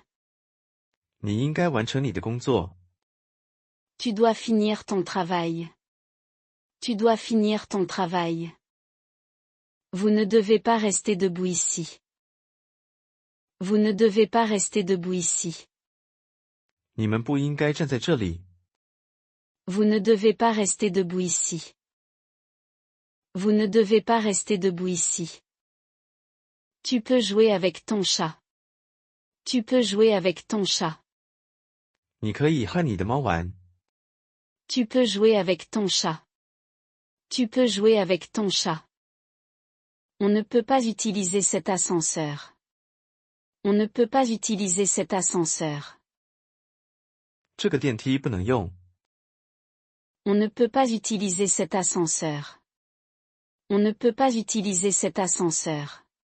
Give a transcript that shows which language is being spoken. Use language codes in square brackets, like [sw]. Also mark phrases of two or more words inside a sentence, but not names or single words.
[zh] 你应该完成你的工作。 [fr] Tu dois finir ton travail. Tu dois finir ton travail. Vous ne devez pas rester debout ici. Vous ne devez pas rester debout ici. [zh] 你们不应该站在这里。 [fr] Vous ne devez pas rester debout ici. Vous ne devez pas rester debout ici. Tu peux jouer avec ton chat. Tu peux jouer avec ton chat. [zh] 你可以和你的猫玩。 [fr] Tu peux jouer avec ton chat. Tu peux jouer avec ton chat. On ne peut pas utiliser cet ascenseur. On ne peut pas utiliser cet ascenseur. [zh] 这个电梯不能用。 [fr] On ne peut pas utiliser cet ascenseur. On ne peut pas utiliser cet ascenseur.